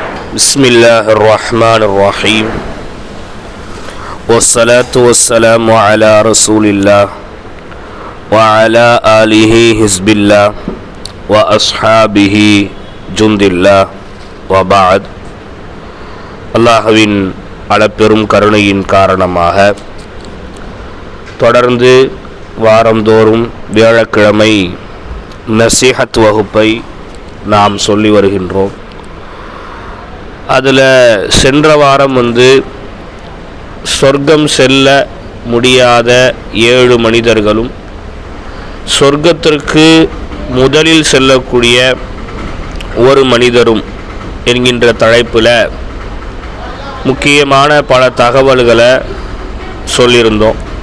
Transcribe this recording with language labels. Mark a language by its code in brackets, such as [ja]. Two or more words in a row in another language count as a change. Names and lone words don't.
[ar] بسم الله الرحمن الرحيم والصلاة والسلام على رسول الله وعلى آله حزب الله وأصحابه جند الله وبعد. [ta] அல்லாஹ்வின் அளப்பெரும் கருணையின் காரணமாக தொடர்ந்து வாரந்தோறும் வியாழக்கிழமை நசீஹத் வகுப்பை நாம் சொல்லி வருகின்றோம். அதில் சென்ற வாரம் சொர்க்கம் செல்ல முடியாத 7 மனிதர்களும் சொர்க்கத்திற்கு முதலில் செல்லக்கூடிய ஒரு மனிதரும் என்கின்ற தலைப்பில் முக்கியமான பல தகவல்களை சொல்லியிருந்தோம்.